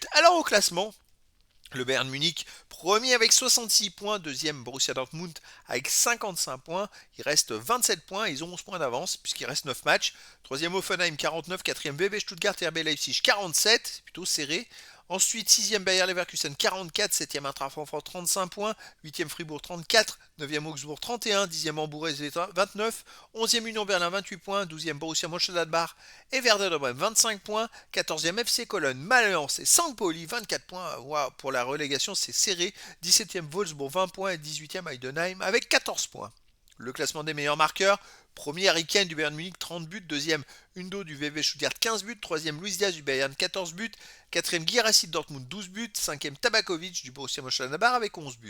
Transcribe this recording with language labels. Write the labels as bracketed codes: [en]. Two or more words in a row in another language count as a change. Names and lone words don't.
[fr] Alors au classement, le Bayern Munich, premier avec 66 points, deuxième Borussia Dortmund avec 55 points, il reste 27 points, ils ont 11 points d'avance puisqu'il reste 9 matchs. Troisième Offenheim 49, quatrième VB Stuttgart et RB Leipzig 47, c'est plutôt serré. Ensuite, 6e Bayer Leverkusen 44, 7e Eintracht Francfort 35 points, 8e Fribourg 34, 9e Augsbourg 31, 10e Hambourg SV 29, 11e Union Berlin 28 points, 12e Borussia Mönchengladbach et Werder de Brême 25 points, 14e FC Cologne, Mayence et St. Pauli 24 points. Wow, pour la relégation, c'est serré. 17e Wolfsburg 20 points et 18e Heidenheim avec 14 points. Le classement des meilleurs marqueurs. Premier Harry Kane du Bayern Munich 30 buts, deuxième Undo du VV Stuttgart 15 buts, troisième Luis Diaz du Bayern 14 buts, quatrième Guirassy de Dortmund 12 buts, cinquième Tabakovic du Borussia Mönchengladbach avec 11 buts.